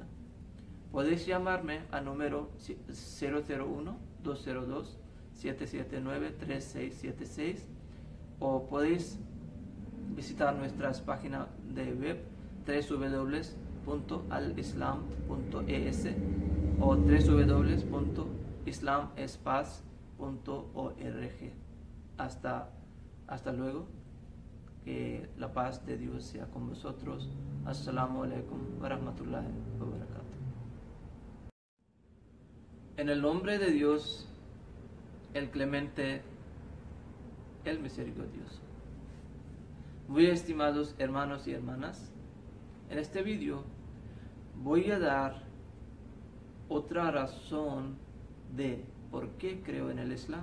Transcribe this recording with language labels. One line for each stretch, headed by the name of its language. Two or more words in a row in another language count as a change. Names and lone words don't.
Spanish: Podéis llamarme al número 001-202-779-3676 o podéis visitar nuestras páginas de web www.alislam.es o www.islamespaz.org. Hasta luego. Que la paz de Dios sea con vosotros.
Arabic: السلام عليكم ورحمة الله وبركاته.
Spanish: En el nombre de Dios, el clemente, el misericordioso. Muy estimados hermanos y hermanas, en este vídeo voy a dar otra razón de por qué creo en el Islam.